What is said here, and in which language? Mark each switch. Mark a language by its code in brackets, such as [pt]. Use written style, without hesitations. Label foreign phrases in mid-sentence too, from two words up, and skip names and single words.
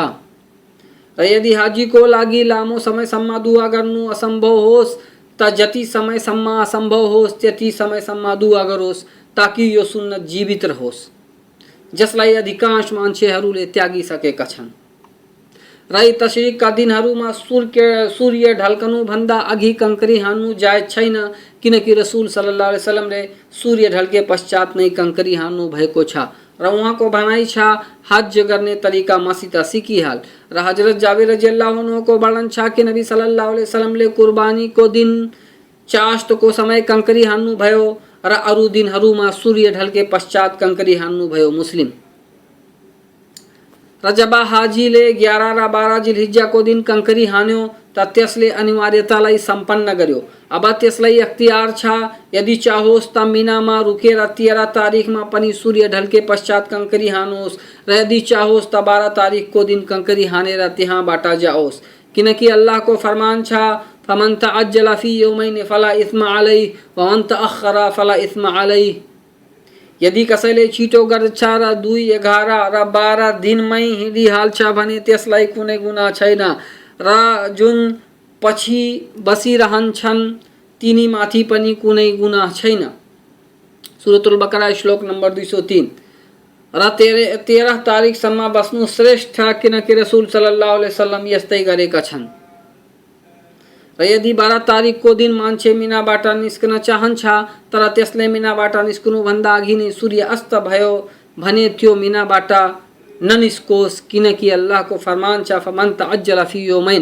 [ne] र यदि हाजीको लागि लामो समयसम्म दुआ गर्नु असम्भव होस् त जति समयसम्म असम्भव होस् त्यति समयसम्म दुआ गरोस् ताकि यो सुन्नत जीवित रहोस्, जसलाई अधिकांश मान्छेहरूले त्यागिसकेका छन्। र यी तशरीकका दिनहरूमा सूर्य ढल्कनुभन्दा अघि कंकरी हान्नु जायज छैन, किनकि रसूल [ar] صلى الله عليه وسلم ले [ne] सूर्य ढल्के पश्चात नै कंकरी हान्नु भएको छ र उहाँको भनाइ छ हज गर्ने तरिका मसित सिकिहाल। र हजरत जाबिर [ar] رضي الله عنه [ne] को वर्णन छ कि नबी [ar] صلى الله عليه وسلم ले [ne] कुर्बानीको दिन चाष्टको समय कंकरी हान्नु भयो र अरू दिनहरूमा सूर्य ढल्के पश्चात कंकरी हान्नु भयो। मुस्लिम। र जब हाजीले 11 र 12 जिल्हिज्जाको दिन कंकरी हान्यो त त त्यसले अनिवार्यतालाई सम्पन्न गर्यो। अब त्यसलाई अख्तियार छ, यदि चाहोस् त मिनामा रुकेर 13 तारिखमा पनि सूर्य ढल्के पश्चात कंकरी हानोस् र यदि चाहोस् त 12 तारिखको दिन कंकरी हानेर त्यहाँबाट जाओस्, किनकि अल्लाहको फरमान छ [ar] فمن تعجل في يومين فلا إثم عليه ومن تأخر فلا إثم عليه. [ne] यदि कसैले छिटो गर्छ र 2, 11 र 12 दिनमै हिँडिहाल्छ भने त्यसलाई कुनै गुनाह छैन र जुन पछि बसिरहन्छन् तिनीमाथि पनि कुनै गुनाह छैन। सूरतुल बकरा श्लोक नम्बर 203। र 13 तारिखसम्म बस्नु श्रेष्ठ, किनकि रसूल [ar] صلى الله عليه وسلم [ne] यस्तै गरेका छन्। र यदि 12 तारिखको दिन मान्छे मिनाबाट निस्कन चाहन्छ तर त्यसले मिनाबाट निस्कनुभन्दा अघि नै सूर्य अस्त भयो भने त्यो मिनाबाट ननिस्कोस्, किनकि अल्लाहको फरमान छ [ar] فمن تعجل في يومين.